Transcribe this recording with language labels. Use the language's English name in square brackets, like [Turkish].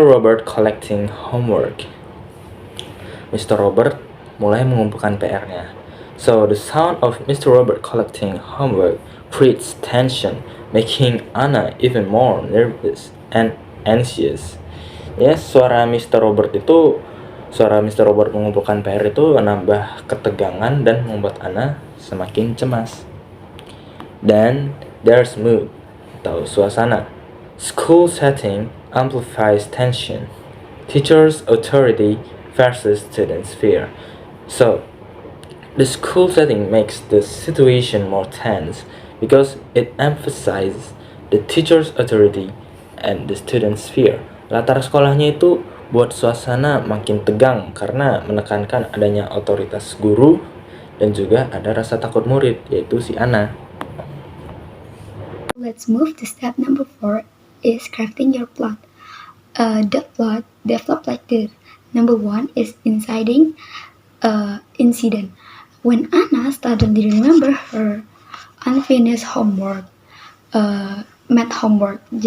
[English] Robert collecting homework. Mr. [Indonesian] Robert mulai mengumpulkan PR-nya. [English] So, the sound of Mr. Robert collecting homework creates tension, making Anna even more nervous and anxious. [Indonesian] Ya, suara Mr. Robert mengumpulkan PR itu menambah ketegangan dan membuat Anna semakin cemas. Dan [English] there's mood [Indonesian] atau suasana. [English] School setting amplifies tension. Teacher's authority versus student's fear. So, the school setting makes the situation more tense because it emphasizes the teacher's authority and the student's fear. [Indonesian] Latar sekolahnya itu buat suasana makin tegang karena menekankan adanya otoritas guru dan juga ada rasa takut murid, yaitu si Anna. [English] Let's move to step number 4 is crafting your plot. The plot developed like this. Number 1 is inciting incident. When Anna suddenly remember her unfinished homework, math homework.